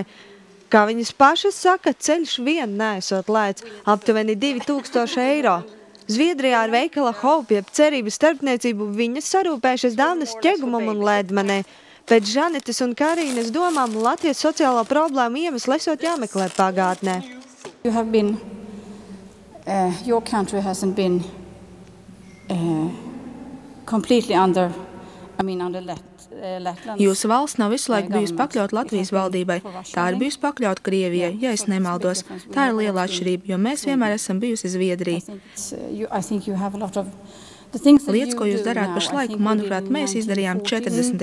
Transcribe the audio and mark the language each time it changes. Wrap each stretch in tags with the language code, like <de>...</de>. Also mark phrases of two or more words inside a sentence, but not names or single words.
<lv>Kā viņas pašas saka, ceļš vien neesot lēts, aptuveni 2000 eiro. Zviedrijā ar veikala Hope jeb cerības starpniecību viņas sarūpējušas dāvanas ķegumam un ledmanē. Pēc Žanetes un Karīnas domām Latvijas sociālo problēmu iemeslu esot jāmeklē pagātnē.</lv> <en>Your country hasn't been completely under Letland.</en> <lv>Jūsu valsts nav visu laiku bijusi pakļaut Latvijas valdībai. Tā ir bijusi pakļaut Krievijai, ja es nemaldos. Tā ir liela atšķirība, jo mēs vienmēr esam bijusi Zviedrija. Lietas, ko jūs darāt pašlaik, manuprāt, mēs izdarījām 40.</lv>